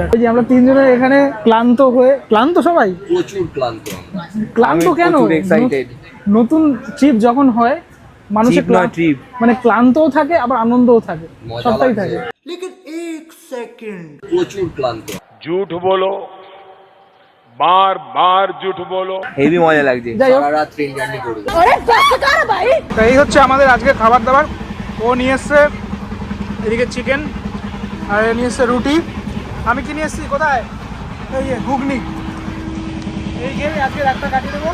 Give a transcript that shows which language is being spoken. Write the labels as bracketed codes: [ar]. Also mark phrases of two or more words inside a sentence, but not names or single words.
[bn] এই যে আমরা তিনজনে এখানে ক্লান্ত হয়ে, ক্লান্ত সবাই, প্রচুর ক্লান্ত। ক্লান্ত কেন? নতুন ট্রিপ যখন হয় মানুষের ট্রিপ মানে ক্লান্তও থাকে আবার আনন্দও থাকে, সবটাই থাকে। [hi] लेकिन एक सेकेंड, [bn] প্রচুর ক্লান্ত। [hi] झूठ बोलो, बार बार झूठ बोलो। [bn] হেভি মজা লাগছে, সারা রাত [en] train journey [bn] করব। এই হচ্ছে আমাদের আজকে খাবার দাবার। ও নিয়ে এসছে এদিকে চিকেন, আর নিয়ে এসছে রুটি। আমি কি নিয়ে এসছি কোথায়, এই ঘুগনি। এই গেমে আজকে রাতটা কাটিয়ে দেবো।